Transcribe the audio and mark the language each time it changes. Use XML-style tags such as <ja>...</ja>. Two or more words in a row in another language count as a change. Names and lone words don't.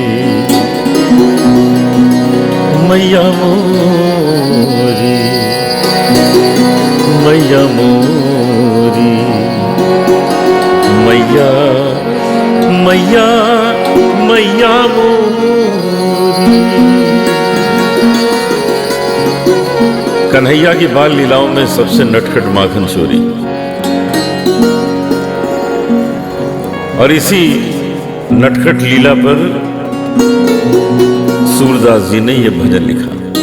<hi>मैया मोरी मैया मोरी मैया मैया मैया मोरी। कन्हैया की बाल लीलाओं में सबसे नटखट माखन चोरी। और इसी नटखट लीला पर सूरदास जी ने यह भजन लिखा।</hi>